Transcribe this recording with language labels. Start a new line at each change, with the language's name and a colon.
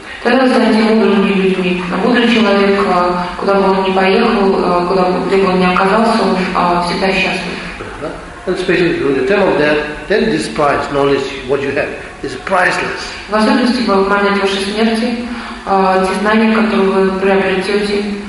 Russian: Тогда станете мудрыми людьми. Мудрый человек, куда бы он ни поехал, куда бы он ни оказался, он всегда счастлив.
English: And especially during the time of death, then this prize, knowledge, what you have, is priceless.
Russian: В особенности в момент вашей смерти, те знания, которые вы приобретете,